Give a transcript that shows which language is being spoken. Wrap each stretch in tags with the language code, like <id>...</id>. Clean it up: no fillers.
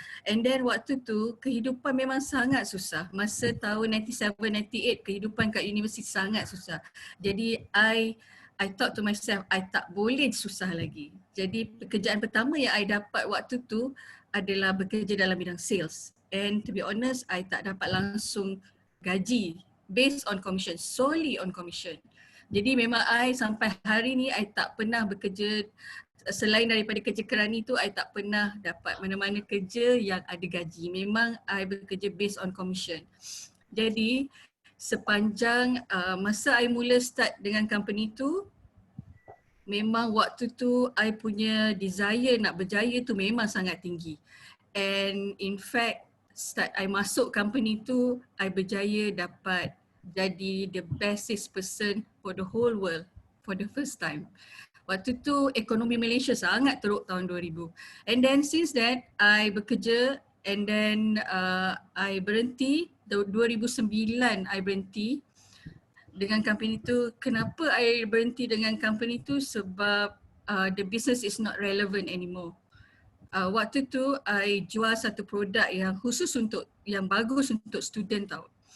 <en>And then</en> <ms>waktu tu kehidupan memang sangat susah. Masa tahun 97-98 kehidupan kat universiti sangat susah. Jadi</ms> <en>I thought to myself,</en> <ms>I tak boleh susah lagi. Jadi pekerjaan pertama yang I dapat waktu tu adalah bekerja dalam bidang sales.</ms> <en>And to be honest, I</en> <ms>tak dapat langsung gaji</ms> <en>based on commission, solely on commission.</en> <ms>Jadi memang I sampai hari ni I tak pernah bekerja selain daripada kerja kerani tu, I tak pernah dapat mana-mana kerja yang ada gaji. Memang I bekerja</ms> <en>based on commission.</en> <ms>Jadi sepanjang masa I mula start dengan company tu, memang waktu tu I punya desire nak berjaya tu memang sangat tinggi.</ms> <en>And in fact, start</en> <ms>I masuk company tu, I berjaya dapat jadi</ms> <en>the best salesperson for the whole world for the first time.</en> <ms>Waktu tu ekonomi Malaysia sangat teruk tahun 2000.</ms> <en>And then since that,</en> <ms>I bekerja and then I berhenti, 2009 I berhenti dengan company tu. Kenapa I berhenti dengan company tu?</ms> <en>Sebab the business is not relevant anymore.</en> <ms>Waktu tu I jual satu produk yang khusus untuk, yang bagus untuk student tau.</ms>